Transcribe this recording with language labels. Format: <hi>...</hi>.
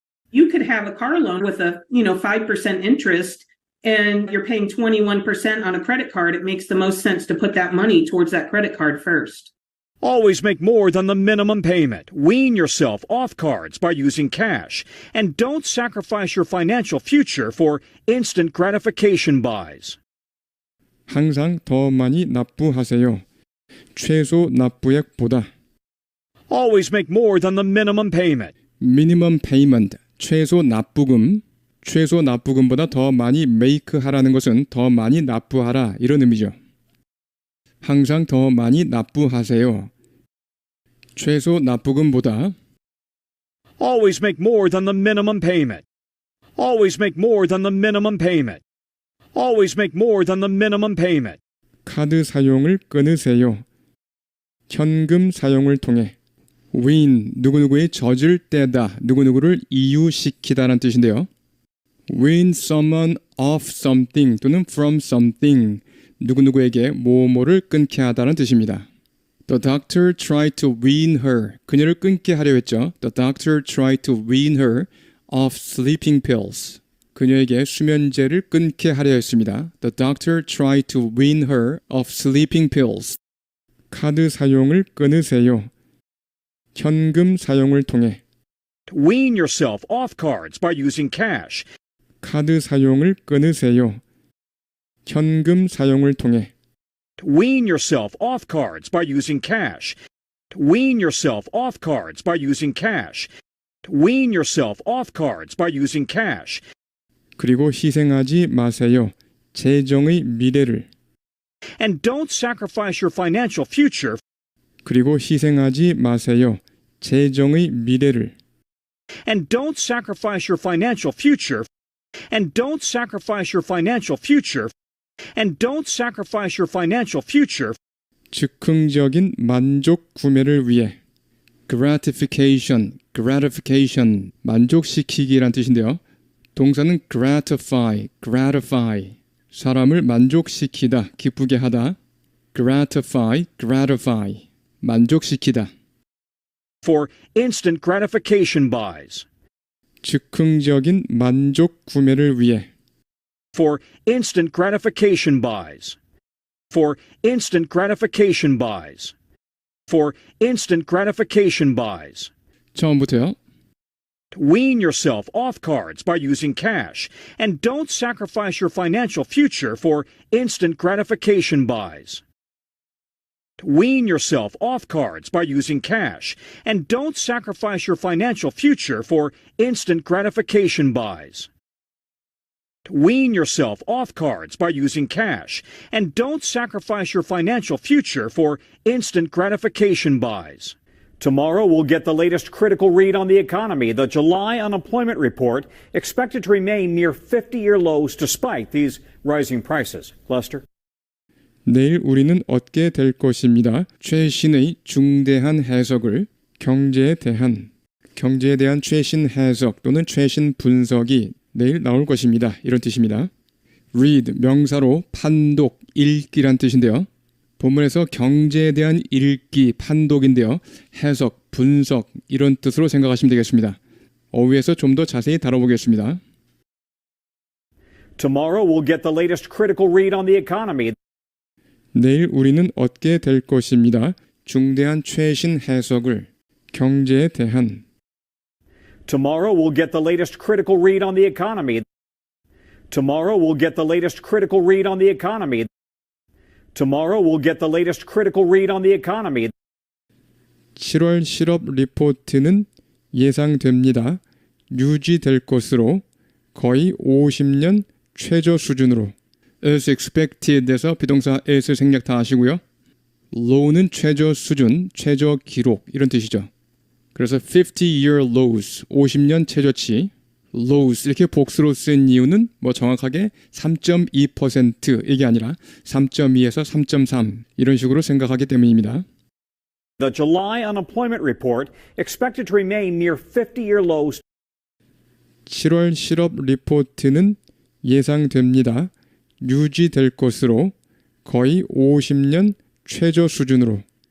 <en>You could have a car loan with a, 5% interest and you're paying 21% on a credit card. It makes the most sense to put that money towards that credit card first. Always make more than the minimum payment. Wean yourself off cards by using cash. And don't sacrifice your financial future for instant gratification buys.</en> <ko>항상 더 많이 납부하세요. 최소 납부액보다</ko> <en>Always make more than the minimum payment.</en> <ko>minimum payment, 최소 납부금보다 더 많이 make 하라는 것은 더 많이 납부하라 이런 의미죠. 항상 더 많이 납부하세요. 최소 납부금보다</ko> <en>Always make more than the minimum payment. Always make more than the minimum payment. Always make more than the minimum payment.</en> <ko>카드 사용을 끊으세요. 현금 사용을 통해 wean, 누구누구의 젖을 떼다, 누구누구를 이유시키다라는 뜻인데요.</ko> <en>wean someone off something</en> <ko>또는</ko> <en>from something,</en> <ko>누구누구에게 뭐뭐를 끊게 하다는 뜻입니다.</ko> <en>The doctor tried to wean her.</en> <ko>그녀를 끊게 하려 했죠.</ko> <en>The doctor tried to wean her off sleeping pills.</en> <ko>그녀에게 수면제를 끊게 하려 했습니다.</ko> <en>The doctor tried to wean her off sleeping pills.</en> <ko>카드 사용을 끊으세요. 현금 사용을 통해</ko> <en>Wean yourself off cards by using cash.</en> <ko>카드 사용을 끊으세요. 현금 사용을 통해</ko> <en>Wean yourself off cards by using cash. Wean yourself off cards by using cash. Wean yourself off cards by using cash.</en> <ko>그리고 희생하지 마세요. 재정의 미래를</ko> <en>And don't sacrifice your financial future.</en> <ko>그리고 희생하지 마세요. 재정의 미래를</ko> <en>And don't sacrifice your financial future. And don't sacrifice your financial future. And don't sacrifice your financial future.</en> <ko>즉흥적인 만족 구매를 위해 gratification, 만족시키기란 뜻인데요. 동사는 gratify, 사람을 만족시키다, 기쁘게 하다. gratify, 만족시키다.</ko> <en>For instant gratification buys.</en> <ko>즉흥적인 만족 구매를 위해.</ko> <en>For instant gratification buys. For instant gratification buys. For instant gratification buys.</en> <ko>처음부터요.</ko> <en>Wean yourself off cards by using cash, and don't sacrifice your financial future for instant gratification buys. Wean yourself off cards by using cash, and don't sacrifice your financial future for instant gratification buys. Wean yourself off cards by using cash, and don't sacrifice your financial future for instant gratification buys. Tomorrow we'll get the latest critical read on the economy. The July unemployment report expected to remain near 50-year lows despite these rising prices. Lester?</en> <ko>내일 우리는 얻게 될 것입니다. 최신의 중대한 해석을 경제에 대한 최신 해석 또는 최신 분석이 내일 나올 것입니다. 이런 뜻입니다. read 명사로 판독, 읽기란 뜻인데요. 본문에서 경제에 대한 읽기, 판독인데요. 해석, 분석 이런 뜻으로 생각하시면 되겠습니다. 어휘에서 좀 더 자세히 다뤄보겠습니다.</ko> <en>Tomorrow we'll get the latest critical read on the economy.</en> <ko>내일 우리는 얻게 될 것입니다. 중대한 최신 해석을 경제에 대한</ko> <en>Tomorrow we'll get the latest critical read on the economy. Tomorrow we'll get the latest critical read on the economy. Tomorrow we'll get the latest critical read on the economy.</en> <ko>7월 실업 리포트는 예상됩니다. 유지될 것으로 거의 50년 최저 수준으로.</ko> <en>as expected</en> <ko>에서 비동사 as 생략 다 하시고요. low는 최저 수준, 최저 기록 이런 뜻이죠. 그래서</ko> <en>50-year lows,</en> <ko>50년 최저치, lows 이렇게 복수로 쓴 이유는 뭐 정확하게 3.2% 이게 아니라 3.2에서 3.3 이런 식으로 생각하기 때문입니다.</ko> <en>The July unemployment report expected to remain near 50-year lows.</en> <ko>7월 실업 리포트는 예상됩니다. 유지될 것으로 거의 50년 최저 수준으로.</ko>